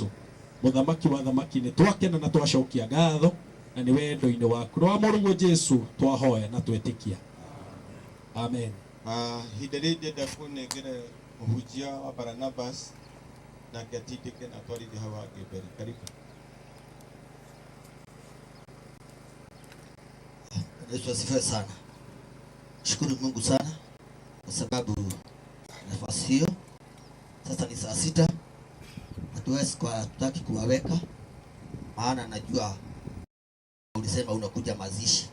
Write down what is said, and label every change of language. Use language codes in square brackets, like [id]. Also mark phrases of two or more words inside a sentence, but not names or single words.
[ki] Mũthamaki wa thamaki nĩ twakena na twacokia ngatho na nĩ wendo-inĩ waku. Rwa mũrũguo Jesũ twahoya na twĩtĩkia. Amen. Hĩndĩ rĩrĩ ndĩrenda kũnengere mũhunjia wa Barnabas na ngatindĩke na twarithie hau hangĩ mbere. [sw] Karibu. Yesu asifiwe sana. Shukuru Mungu sana kwa sababu nafasi hiyo. Sasa ni saa 6. Hatuwezi tutaki kuwaweka, maana najua ulisema unakuja mazishi.